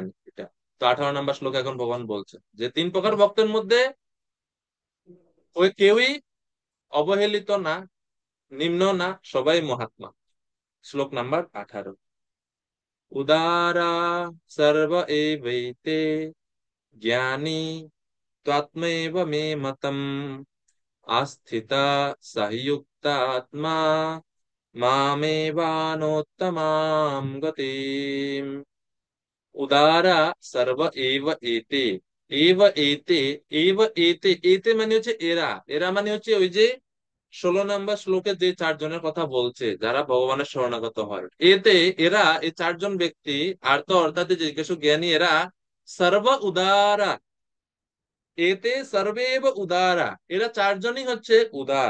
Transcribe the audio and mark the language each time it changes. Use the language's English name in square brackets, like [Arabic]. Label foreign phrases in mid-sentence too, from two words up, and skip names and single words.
[Bangla] এটা তো 18 নম্বর শ্লোক এখন ভগবান বলছে যে তিন প্রকার ভক্তের মধ্যে ওই কেউই অবহেলিত না, নিম্ন না, সবাই মহাত্মা। শ্লোক নাম্বার [Sanskrit] 18। উদারা সর্ব এবৈতে জ্ঞানী त्वात्मैव मे मतम् आस्थिता सहियुक्तात्मा मामेवानोत्तमां गतिम्। উদারা সর্ব এব এতে, এব এতে, এব এতে, [Bangla] এতে মানে হচ্ছে এরা, এরা মানে হচ্ছে ওই যে 16 নম্বর শ্লোকে যে চারজনের কথা বলছে যারা ভগবানের শরণাগত হয়, এতে এরা, এই চারজন ব্যক্তি, আর্ত অর্থাৎ জিজ্ঞাসু জ্ঞানী, এরা [Sanskrit] সর্ব উদারা, এতে সর্বেব উদারা, [Bangla] এরা চারজনই হচ্ছে উদার।